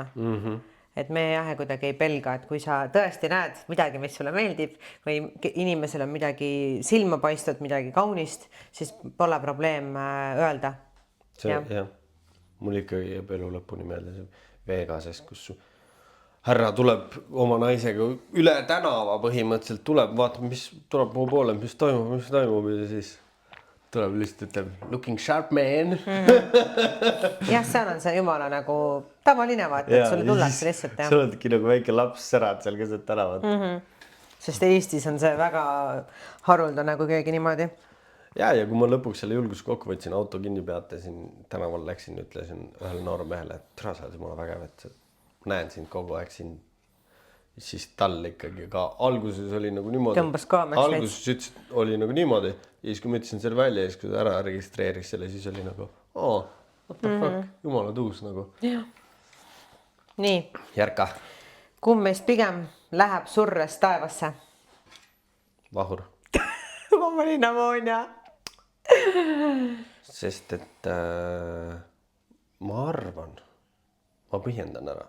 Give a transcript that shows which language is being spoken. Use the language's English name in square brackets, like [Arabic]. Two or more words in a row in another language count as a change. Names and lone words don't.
[Estonian] Et me jah, kuidagi ei pelga, et kui sa tõesti näed midagi, mis sulle meeldib või inimesel on midagi silma paistnud, midagi kaunist, siis pole probleem öelda. Jah. Mul ikkagi jääb elu lõpuni meelde see Vegases, kus härra tuleb oma naisega üle tänava põhimõtteliselt, tuleb, vaatab, mis tuleb mu poole, mis toimub ja siis tuleb lihtsalt ütleb [English] looking sharp man. [Estonian] Jah, seal on see jumala nagu tavaline vaata, et sulle tullakse lihtsalt. Sa oledki nagu väike laps särad seal keset tänavat. Sest Eestis on see väga haruldane, kui keegi niimoodi. Ja kui ma lõpuks selle julgus kokku võtsin, auto kinni peatasin, tänaval läksin, ütlesin ühele noormehele, et tere, sa oled jumala vägev, et näen sind kogu aeg siin. Siis tal ikkagi ka alguses oli nagu niimoodi. Tõmbas kaameks alguses ütles, oli nagu niimoodi. Ja siis kui ma ütlesin selle välja, siis kui ta ära registreeris selle, siis oli nagu, [English] what the fuck, [Estonian] jumala tuus nagu. Ja. Nii. Järka. Kumb meist pigem läheb surres taevasse? Vahur. Ma olin Ammonia. Sest et ma arvan, ma põhjendan ära.